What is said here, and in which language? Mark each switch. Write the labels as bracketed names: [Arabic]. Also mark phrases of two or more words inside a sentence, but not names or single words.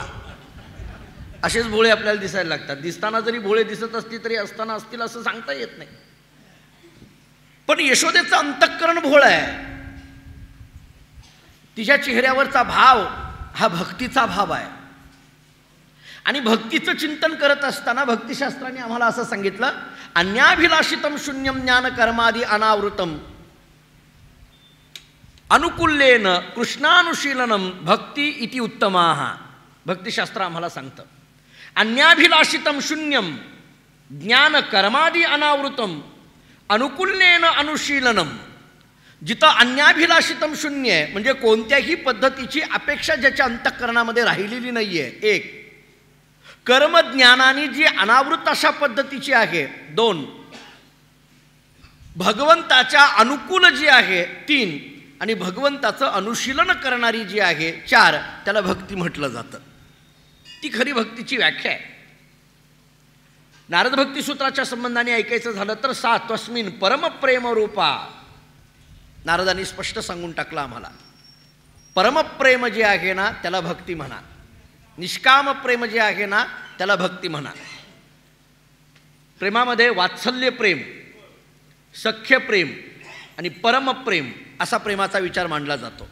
[Marathi] असेच भोळे आपल्याला दिसायला लागतात. दिसताना जरी भोळे दिसत असली तरी असताना असतील असं सांगता येत नाही. पण यशोदेचं अंतःकरण भोळं आहे. तिच्या चेहऱ्यावरचा भाव हा भक्तीचा भाव आहे. आणि भक्तीचं चिंतन करत असताना भक्तिशास्त्राने आम्हाला असं सांगितलं, [Sanskrit] अन्याभिलाषितम शून्यम ज्ञान कर्मादि अनावृतम अनुकूल्येन कृष्णानुशीलनम भक्ती इति उत्तमाः. [Marathi] भक्तिशास्त्र आम्हाला सांगतं [Sanskrit] अन्याभिलाषितम शून्यम ज्ञान कर्मादि अनावृतम अनुकूल्येन अनुशीलनम. [Marathi] जिथं अन्याभिलाषितम शून्य आहे म्हणजे कोणत्याही पद्धतीची अपेक्षा ज्याच्या अंतःकरणामध्ये राहिलेली नाही आहे, एक. कर्मज्ञानाने जी अनावृत अशा पद्धतीची आहे, दोन. भगवंताच्या अनुकूल जी आहे, तीन. आणि भगवंताचं अनुशीलन करणारी जी आहे, चार. त्याला भक्ती म्हटलं जातं. ती खरी भक्तीची व्याख्या आहे. नारद भक्तिसूत्राच्या संबंधाने ऐकायचं झालं तर [Sanskrit] सा तस्मिन परमप्रेम रूपा. [Marathi] नारदांनी स्पष्ट सांगून टाकलं आम्हाला, परमप्रेम जे आहे ना त्याला भक्ती म्हणा, निष्काम प्रेम जे आहे ना त्याला भक्ती म्हणा. प्रेमामध्ये वात्सल्य प्रेम, सख्य प्रेम आणि परमप्रेम असा प्रेमाचा विचार मांडला जातो.